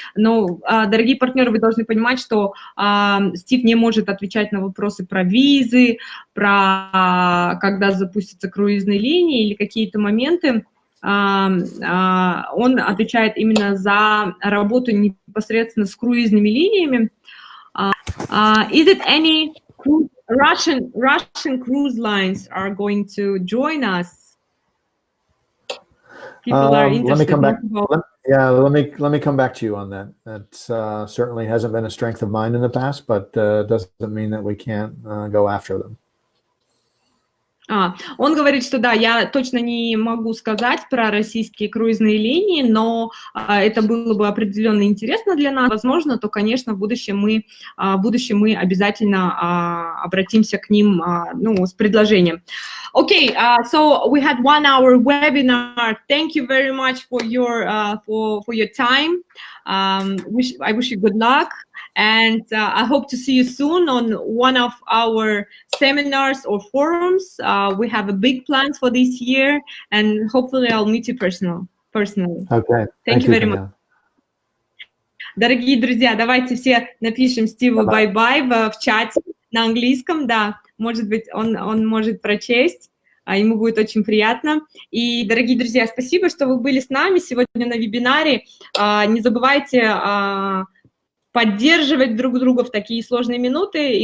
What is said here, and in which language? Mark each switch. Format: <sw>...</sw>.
<ru>Но, дорогие партнеры, вы должны понимать, что Стив не может отвечать на вопросы про визы, про когда запустятся круизные линии или какие-то моменты. Он отвечает именно за работу непосредственно с круизными линиями.</ru> <en>Is it any Russian cruise lines are going to join us? People are interested. Let me come back. Let me come back to you on that. That certainly hasn't been a strength of mine in the past, but doesn't mean that we can't go after them.</en> <ru>Он говорит, что да, я точно не могу сказать про российские круизные линии, но это было бы определенно интересно для нас. Возможно, то, конечно, в будущем мы обязательно обратимся к ним с предложением.</ru> <en>Okay, so we had 1 hour webinar. Thank you very much for your time. I wish you good luck. And I hope to see you soon on one of our seminars or forums. We have a big plans for this year, and hopefully I'll meet you personally. Okay. Thank you very much.</en> <ru>Дорогие друзья, давайте все напишем Стиву бай-бай в чате на английском, да, может быть, он может прочесть, ему будет очень приятно. И, дорогие друзья, спасибо, что вы были с нами сегодня на вебинаре. Не забывайте поддерживать друг друга в такие сложные минуты.</ru>